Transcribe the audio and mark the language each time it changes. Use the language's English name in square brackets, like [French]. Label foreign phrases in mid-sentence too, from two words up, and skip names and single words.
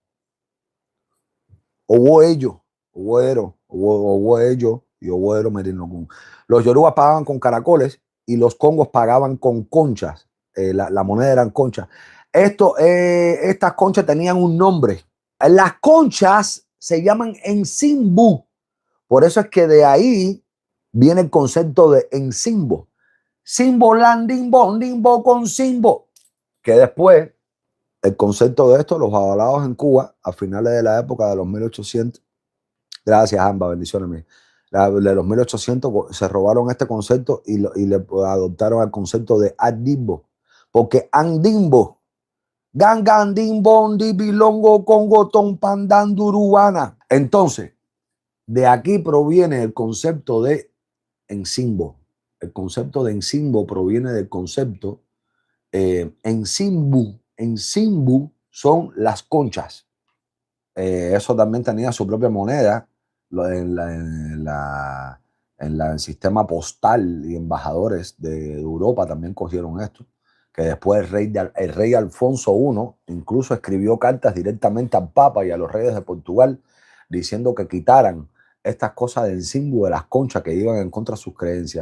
[Spanish] Los yorubas pagaban con caracoles y los congos pagaban con conchas. La moneda eran conchas. Estas conchas tenían un nombre. Las conchas se llaman ensimbu. Por eso es que de ahí viene el concepto de ensimbo. Simbo, landimbo, dimbo con simbo. Que después, el concepto de esto, los avalados en Cuba, a finales de la época de los 1800, gracias, ambas bendiciones mías, de los 1800 se robaron este concepto y le adoptaron el concepto de andimbo. Porque andimbo, gangandimbo, dibilongo, congo, tompandanduruana. Entonces, de aquí proviene el concepto de ensimbo. El concepto de ensimbo proviene del concepto ensimbu. Ensimbu son las conchas. Eso también tenía su propia moneda en el sistema postal, y embajadores de Europa también cogieron esto, que después el rey Alfonso I incluso escribió cartas directamente al Papa y a los reyes de Portugal diciendo que quitaran estas cosas del símbolo de las conchas que iban en contra de sus creencias.